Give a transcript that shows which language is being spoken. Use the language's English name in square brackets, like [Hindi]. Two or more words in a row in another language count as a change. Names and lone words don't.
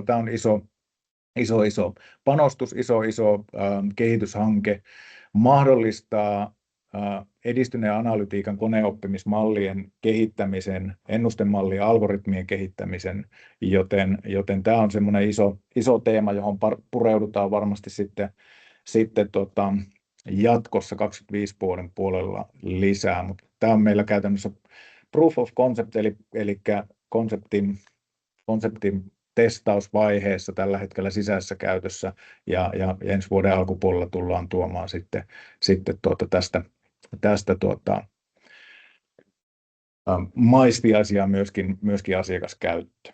[Finnish] Tämä on iso panostus, iso kehityshanke, mahdollistaa edistyneen analytiikan koneoppimismallien kehittämisen, ennustemallien algoritmien kehittämisen, joten tämä on semmoinen iso teema, johon pureudutaan varmasti sitten jatkossa 25 vuoden puolella lisää, mutta tämä on meillä käytännössä [English] proof of concept, [Finnish] eli konseptin testausvaiheessa tällä hetkellä sisäisessä käytössä, ja ensi vuoden alkupuolella tullaan tuomaan sitten tästä maistiaisia myöskin asiakaskäyttö.